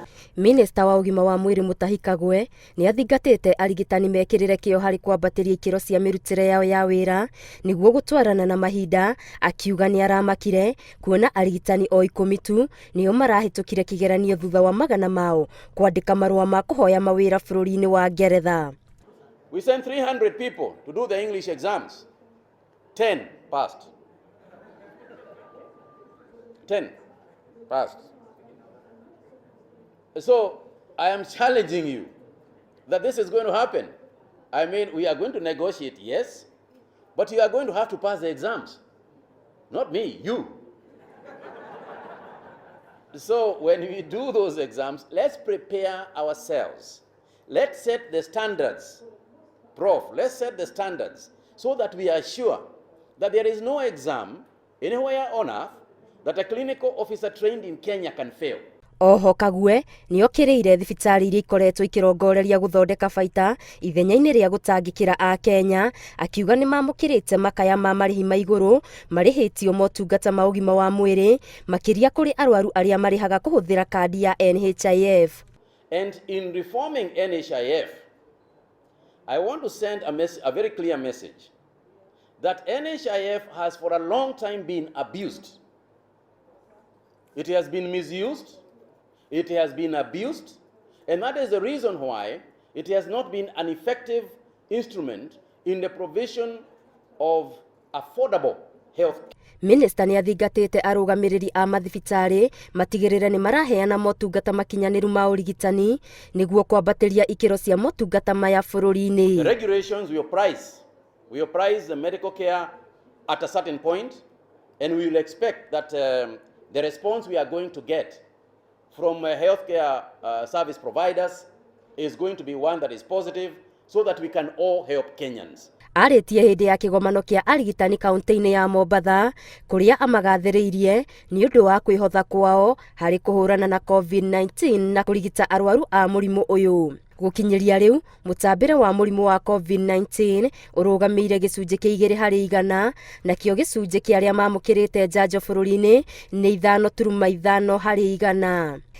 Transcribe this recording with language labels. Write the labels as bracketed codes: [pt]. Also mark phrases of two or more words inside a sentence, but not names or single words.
[ki] Minista wa ũgima wa mwĩrĩ Mutahi Kagwe nĩ athingatĩte arigitani mekĩrĩre kĩo harĩ kwambatĩria ikĩro cia mĩrutĩre yao ya wĩra nĩguo gũtwarana na mahinda, akiuga nĩ aramakire kuona arigitani o 10 tu nĩo marahĩtũkire kĩgeranio thutha wa magana mao kwandĩka marũa ma kũhoya mawĩra bũrũri-inĩ wa Ngeretha. [en] We sent 300 people to do the English exams. 10 passed. 10 passed. So I am challenging you that this is going to happen. I mean, we are going to negotiate, yes, but you are going to have to pass the exams. Not me, you. So when we do those exams, let's prepare ourselves. Let's set the standards. Prof, let's set the standards so that we are sure that there is no exam anywhere on earth that a clinical officer trained in Kenya can fail. [ki] Oho Kagwe nĩ okĩrĩire thibitarĩ iria ikoretwo ikĩrongoreria gũthondeka baita ithenya-inĩ rĩa gũtangĩkĩra a Kenya, akiuga nĩ mamũkĩrĩte makaya ma marĩhi ma igũrũ marĩhĩtio motungata ma ũgima wa mwĩrĩ makĩria kũrĩ arwaru arĩa marĩhaga kũhũthĩra kandi ya NHIF. [en] And in reforming NHIF, I want to send a very clear message that NHIF has for a long time been abused. It has been misused. It has been abused, and that is the reason why it has not been an effective instrument in the provision of affordable health. [ki] Minista nĩ athingatĩte arũgamĩrĩri a mathibitarĩ matigĩrĩre nĩ maraheana motungata makinyanĩru ma ũrigitani nĩguo kwambatĩria ikĩro cia motungata maya bũrũri-inĩ. [en] The regulations will price the medical care at a certain point, and we will expect that the response we are going to get from healthcare service providers is going to be one that is positive so that we can all help Kenyans. [ki] Arĩtie hĩndĩ ya kĩgomano kĩa arigitani kaunti-inĩ ya Mombatha kũrĩa amagathĩrĩirie nĩ ũndũ wa kwĩhotha kwao harĩ kũhũrana na COVID-19 na kũrigita arwaru a mũrimũ ũyũ. Gũkinyĩria rĩu mũtambĩre wa mũrimũ wa COVID-19 ũrũgamĩire gĩcunjĩ kĩa 2% nakĩo gĩcunjĩ kĩa arĩa mamũkĩrĩte njanjo bũrũri-inĩ nĩ 5.5%.